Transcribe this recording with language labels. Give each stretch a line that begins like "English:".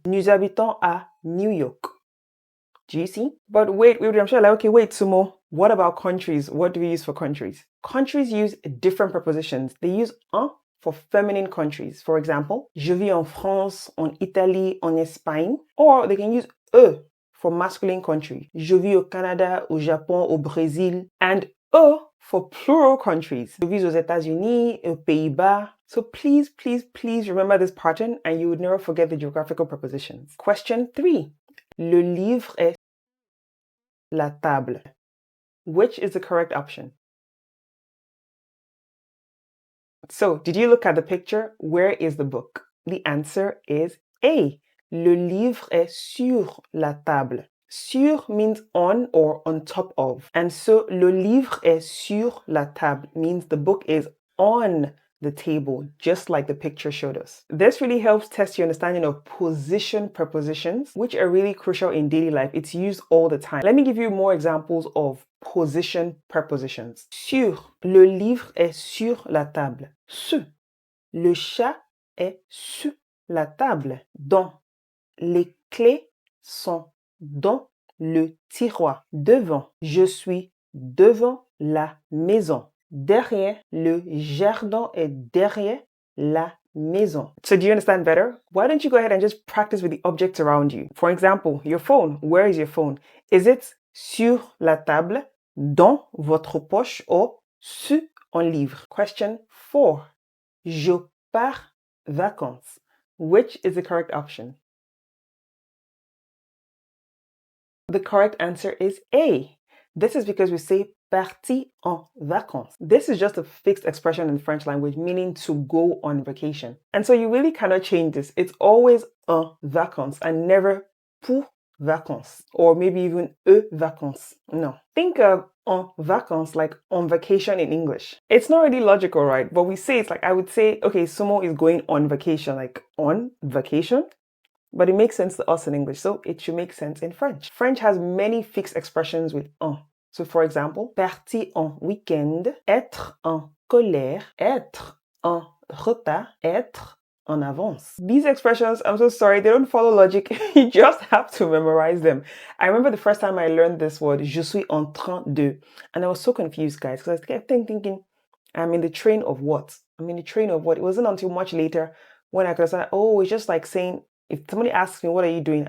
French: Nous habitons à New York.
English: Do you see? But wait, I'm sure like, okay, wait, Sumo. What about countries? What do we use for countries? Countries use different prepositions. They use un for feminine countries. For example,
French: je vis en France, en Italie, en Espagne.
English: Or they can use e for masculine country.
French: Je vis au Canada, au Japon, au Brésil.
English: And e for plural countries.
French: Je vis aux États-Unis, aux Pays-Bas.
English: So please, please, please remember this pattern and you would never forget the geographical prepositions. Question 3.
French: Le livre est la table.
English: Which is the correct option? So, did you look at the picture? Where is the book? The answer is A.
French: Le livre est sur la table.
English: Sur means on or on top of. And so,
French: le livre est sur la table
English: means the book is on the table, just like the picture showed us. This really helps test your understanding of position prepositions, which are really crucial in daily life. It's used all the time. Let me give you more examples of position prepositions.
French: Sur, le livre est sur la table. Sur, le chat est sur la table. Dans, les clés sont dans le tiroir. Devant, je suis devant la maison. Derrière, le jardin est derrière la maison.
English: So do you understand better? Why don't you go ahead and just practice with the objects around you? For example, your phone. Where is your phone? Is it
French: sur la table? dans votre poche ou sur un livre.
English: Question 4.
French: Je pars vacances.
English: Which is the correct option? The correct answer is A. This is because we say
French: parti en vacances.
English: This is just a fixed expression in French language meaning to go on vacation. And so you really cannot change this. It's always en vacances and never pour vacances or maybe even vacances. No. Think of en vacances like on vacation in English. It's not really logical, right? But we say it's like I would say, okay, Sumo is going on vacation, like on vacation. But it makes sense to us in English, so it should make sense in French. French has many fixed expressions with en. So for example,
French: partir en week-end, être en colère, être en retard, être en avance.
English: These expressions, I'm so sorry, they don't follow logic. You just have to memorize them. I remember the first time I learned this word,
French: je suis en train de,
English: and I was so confused, guys, because I kept thinking, I'm in the train of what? I'm in the train of what? It wasn't until much later when I could say, oh, it's just like saying, if somebody asks me, what are you doing?